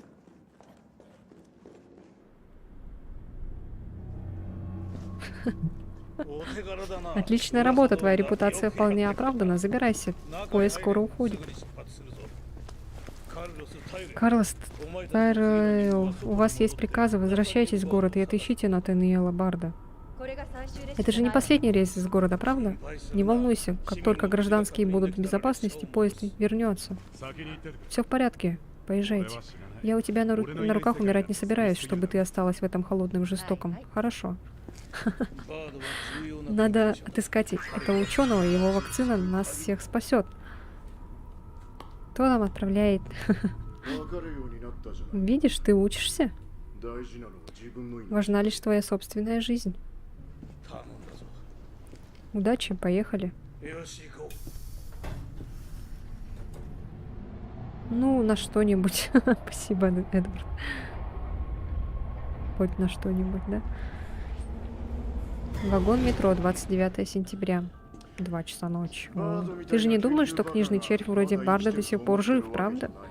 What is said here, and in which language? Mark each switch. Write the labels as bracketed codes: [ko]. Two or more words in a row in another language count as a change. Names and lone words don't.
[ru] Отличная работа, твоя репутация вполне оправдана. Забирайся, поезд скоро уходит. Карлос, Тайрелл, у вас есть приказы, возвращайтесь в город и отыщите Натаниэла Барда. [ja] これが最終列車 [ru] Это же не последний рейс из города, правда? Не волнуйся, как только гражданские будут в безопасности, поезд вернется. Все в порядке, поезжайте. Я у тебя на руках умирать не собираюсь, чтобы ты осталась в этом холодном жестоком. Хорошо. Надо отыскать этого ученого, его вакцина нас всех спасет. Кто нам отправляет? [ja] わかるようになったじゃ [ru] Видишь, ты учишься? ん大事なのは自分の命 Важна лишь твоя собственная жизнь. [ja] 頼んだぞ。 [ru] Удачи, поехали. [ja] よし行こう。 [ru] Ну, на что-нибудь. Спасибо, Эдвард. хоть на что-нибудь, да? Вагон метро, 29 сентября. 2 часа ночи. О, ты же не думаешь, что книжный червь вроде Барда до сих пор жив, правда?